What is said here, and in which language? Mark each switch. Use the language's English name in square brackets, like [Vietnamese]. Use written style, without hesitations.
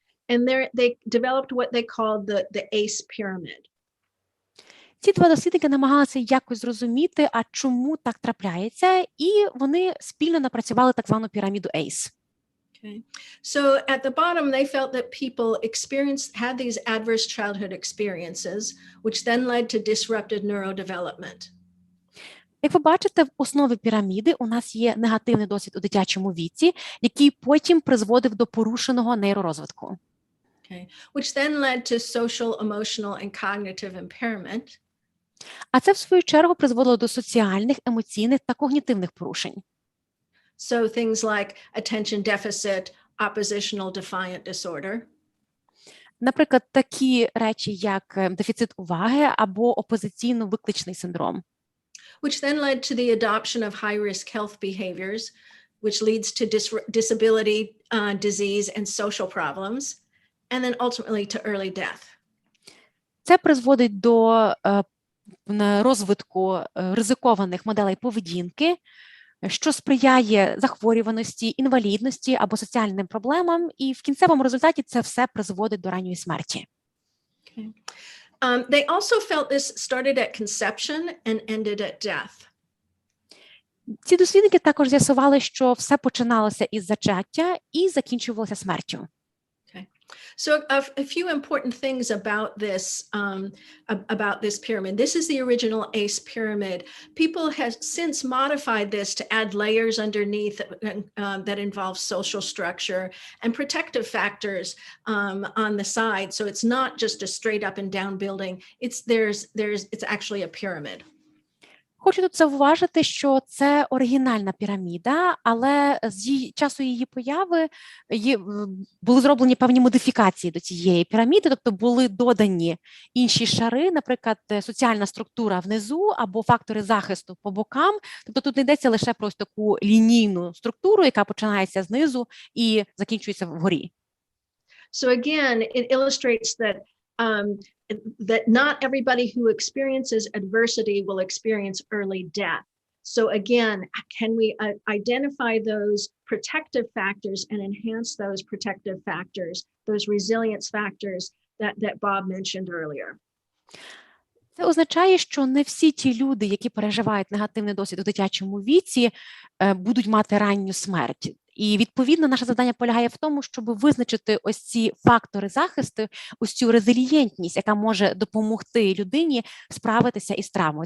[English] And they developed what they called the ACE pyramid. [Ukrainian] Ці два дослідники намагалися якось зрозуміти, а чому так трапляється, і вони спільно напрацювали так звану піраміду ACE. [English] Okay. So at the bottom, they felt that people had these adverse childhood experiences, which then led to disrupted neurodevelopment. [Ukrainian] Як ви бачите, в основі піраміди у нас є негативний досвід у дитячому віці, який потім призводив до порушеного нейророзвитку. [English] Okay. Which then led to social, emotional, and cognitive impairment. [Ukrainian] А це, в свою чергу, призвело до соціальних, емоційних та когнітивних порушень. [English] So things like attention deficit, oppositional defiant disorder. [Ukrainian] Наприклад, такі речі, як дефіцит уваги або опозиційно-викличний синдром. [English] Which then led to the adoption of high-risk health behaviors, which leads to disability, disease, and social problems, and then ultimately to early death. [Ukrainian] Це призводить до розвитку ризикованих моделей поведінки, що сприяє захворюваності, інвалідності або соціальним проблемам, і в кінцевому результаті це все призводить до ранньої смерті. [English] Okay. They also felt this started at conception and ended at death. [Ukrainian] Ці дослідники також з'ясували, що все починалося із зачаття і закінчувалося смертю. [English] So a few important things about this pyramid. This is the original ACE pyramid. People have since modified this to add layers underneath that involve social structure and protective factors on the side. So it's not just a straight up and down building. It's actually a pyramid. [Ukrainian] Хочу тут зауважити, що це оригінальна піраміда, але з часу її появи були зроблені певні модифікації до цієї піраміди, тобто були додані інші шари, наприклад, соціальна структура внизу або фактори захисту по бокам. Тобто тут не йдеться лише про таку лінійну структуру, яка починається знизу і закінчується вгорі. [English] So again, it illustrates that that not everybody who experiences adversity will experience early death. So again, can we identify those protective factors and enhance those protective factors, those resilience factors that Bob mentioned earlier? [Ukrainian] Це означає, що не всі ті люди, які переживають негативний досвід у дитячому віці, будуть мати ранню смерть. І, відповідно, наше завдання полягає в тому, щоб визначити ось ці фактори захисту, ось цю резилієнтність, яка може допомогти людині справитися із травмою.